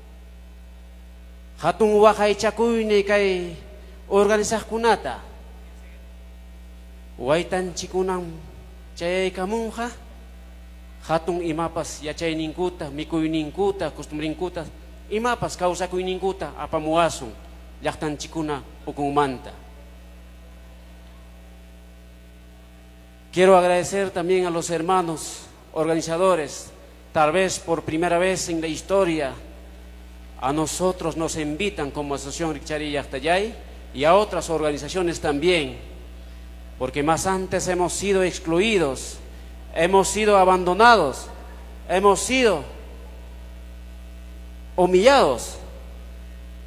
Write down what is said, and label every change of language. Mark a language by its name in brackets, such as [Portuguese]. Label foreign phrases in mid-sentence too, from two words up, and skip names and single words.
[Quechua] hatun waqay chakuyni kay organizaqkunata, Huaytan chikunan chayay kamunja, hatun imapas yachayninkuta, mikuyninkuta, costumbrinkuta, imapas kawsakuyninkuta apamuasun llaqtanchikuna ukunmanta. [Spanish] Quiero agradecer también a los hermanos organizadores, tal vez por primera vez en la historia, a nosotros nos invitan como Asociación Rikchari Llaqtallay y a otras organizaciones también, porque más antes hemos sido excluidos, hemos sido abandonados, hemos sido humillados.